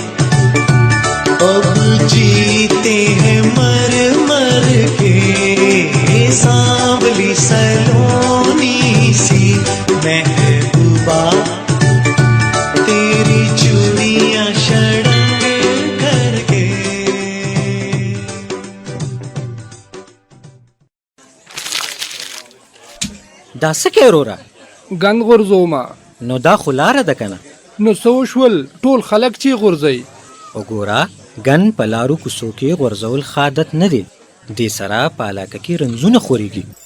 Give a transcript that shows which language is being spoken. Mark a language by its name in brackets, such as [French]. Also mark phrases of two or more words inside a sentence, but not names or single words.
[Hindi] अब जीते हैं मर मर के सांवली सलोनी सी महबूबा तेरी चूड़ियां शड़ंग करके [Pashto] دا څه کې وروره ګند غورځومه نو دا خو لاره ده که نه نو څه وشول ټول خلک چې غورځوي وګوره ګن په لارو کوڅو کې غورځول ښه عادت نه دی دې سره په علاقه کې رنځونه خورېږي